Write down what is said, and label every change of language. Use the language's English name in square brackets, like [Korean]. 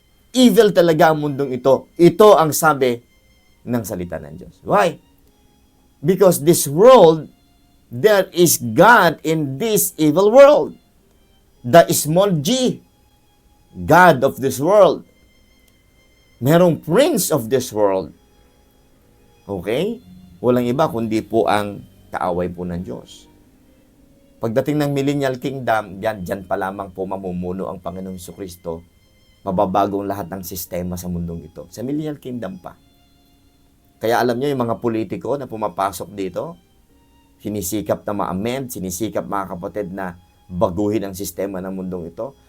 [Filipino] Evil talaga ang mundong ito. Ito ang sabi ng salita ng Diyos. [English] Why? Because this world, there is God in this evil world. The small g, God of this world. Merong prince of this world. Okay? [Filipino] Walang iba kundi po ang kaaway po ng Diyos. Pagdating ng millennial kingdom, dyan pa lamang po mamumuno ang Panginoong Jesucristo. Mababagong lahat ng sistema sa mundong ito. Sa millennial kingdom pa. Kaya alam nyo, yung mga politiko na pumapasok dito, sinisikap na ma-amend, sinisikap, mga kapatid, na baguhin ang sistema ng mundong ito.